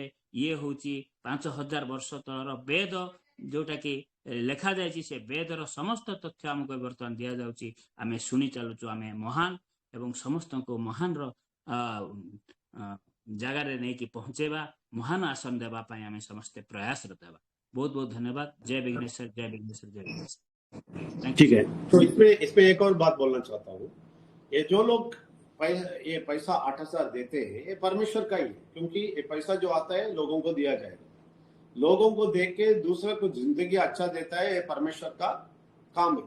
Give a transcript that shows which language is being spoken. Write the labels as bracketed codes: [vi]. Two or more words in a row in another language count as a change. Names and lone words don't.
[or] ଇଏ ହଉଛି 5,000 ବର୍ଷ ତଳର ବେଦ, ଯୋଉଟା କି ଲେଖା ଯାଇଛି। ସେ ବେଦର ସମସ୍ତ ତଥ୍ୟ ଆମକୁ ବର୍ତ୍ତମାନ ଦିଆଯାଉଛି। ଆମେ ଶୁଣି ଚାଲୁଛୁ, ଆମେ ମହାନ ଏବଂ ସମସ୍ତଙ୍କୁ ମହାନର ଜାଗାରେ ନେଇକି ପହଞ୍ଚେଇବା, ମହାନ ଆସନ ଦେବା ପାଇଁ ଆମେ ସମସ୍ତେ ପ୍ରୟାସରତ ହେବା। [hi] बहुत बहुत धन्यवाद। जय विघ्नेश्वर, जय विघ्नेश्वर, जय विघ्नेश्वर। ठीक है, तो इसमें एक और बात बोलना चाहता हूँ। ये जो लोग ये पैसा 8,000 देते हैं, ये परमेश्वर का ही है, क्योंकि ये पैसा जो आता है लोगों को दिया जाएगा। लोगों को देख के दूसरे को जिंदगी अच्छा देता है, ये परमेश्वर का काम है।